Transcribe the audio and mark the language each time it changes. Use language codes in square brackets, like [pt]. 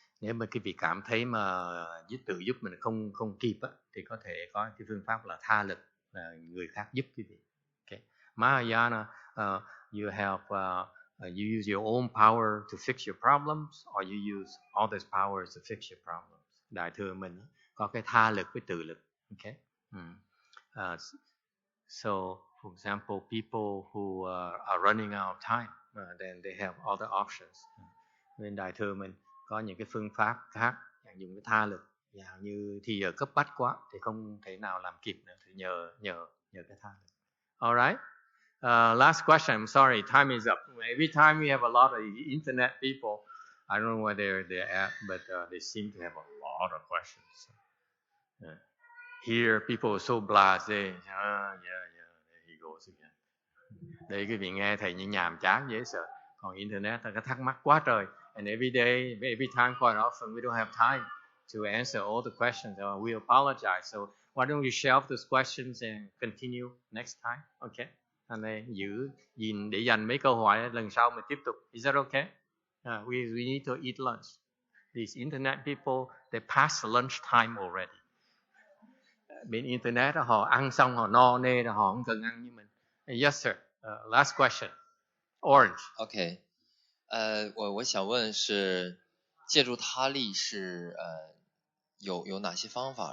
[vi] Nếu mà cái vị cảm thấy mà tự giúp mình không kịp á, thì có thể có cái phương pháp là tha lực, là người khác giúp cái vị. [en] Okay. Mahayana, you have you use your own power to fix your problems, or you use others' powers to fix your problems. [vi] Đại thừa mình có cái tha lực với tự lực. [en] Okay. So, for example, people who are running out of time, then they have other options. [vi] Nên đại thừa mình có những cái phương pháp khác, dùng cái tha lực. Như thì giờ cấp bách quá thì không thể nào làm kịp nữa, thì nhờ cái tha lực. [en] All right. Last question. I'm sorry, time is up. Every time we have a lot of internet people, I don't know where they're at, but they seem to have a lot of questions. Here, people are so blasé. Yeah, there he goes again. [vi] Đây quý vị nghe thầy như nhàm chán dễ sợ. Còn internet ta có thắc mắc quá trời. [en] And every day, every time, quite often, we don't have time to answer all the questions. We apologize. So why don't you shelve those questions and continue next time? Okay. [vi] Anh này gìn để dành mấy câu hỏi lần sau mình tiếp tục. [en] Is that okay? We need to eat lunch. These internet people, they pass lunch time already. [vi] Bên internet họ ăn xong họ no nê rồi, họ không cần ăn như mình. [en] Yes, sir. Last question. Orange. Okay. [zh] 我想问是借助他力是有哪些方法？